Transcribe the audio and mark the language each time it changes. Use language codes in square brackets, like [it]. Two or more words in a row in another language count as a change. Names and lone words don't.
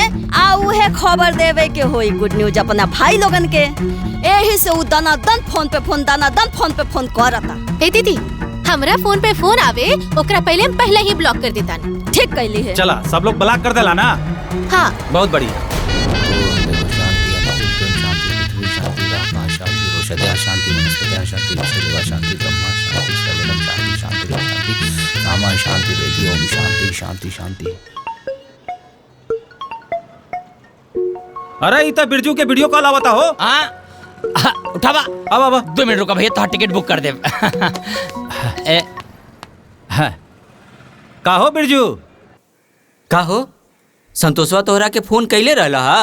[bho] आ उहे खबर देवे के होई [en] good news [bho] अपना भाई लोगन के। एही से उ दनादन फोन पे फोन करता। ए दीदी, हमरा फोन पे फोन आवे ओकरा पहले ही ब्लॉक कर देता। ठीक कैली है। चला सब लोग ब्लॉक कर देला ना। हाँ, बहुत बढ़िया। शांति, शांति, शांति, शांति, शांति देगी। ओम शांति शांति शांति। अरे इतना बिरजू के [en] video call [bho] आवता हो। उठावा। अब 2 मिनट रुका भैया, तो [en] ticket book [bho] कर दे। का हो बिरजू? का हो संतोषवा तोहरा के फोन कैले रहला हा?